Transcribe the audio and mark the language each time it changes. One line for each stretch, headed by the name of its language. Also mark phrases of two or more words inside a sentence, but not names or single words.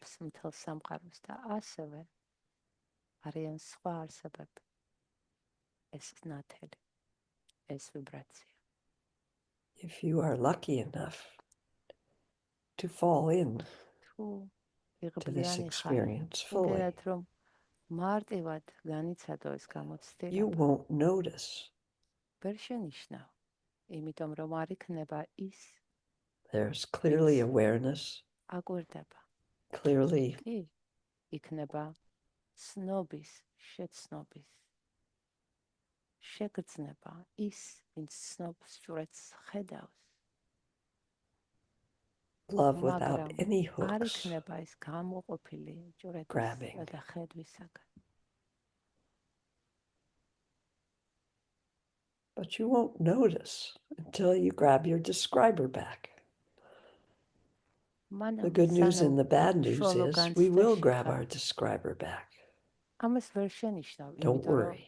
English: If you are lucky enough to fall in to this experience fully, you won't notice. There's clearly awareness, clearly
Georgian: ცნობის, შეცნობის შეგრძნება ის, ვინც ცნობს ჭვრეთს ხედავს.
English: Love without any
Georgian: არ
English: hooks,
Georgian: იქნება ის გამოყოფილი
English: grabbing.
Georgian: ჭვრეთისა და ხედვისაგან.
English: But you won't notice until you grab your describer back. The good news and the bad news is we will grab our describer back. Don't worry.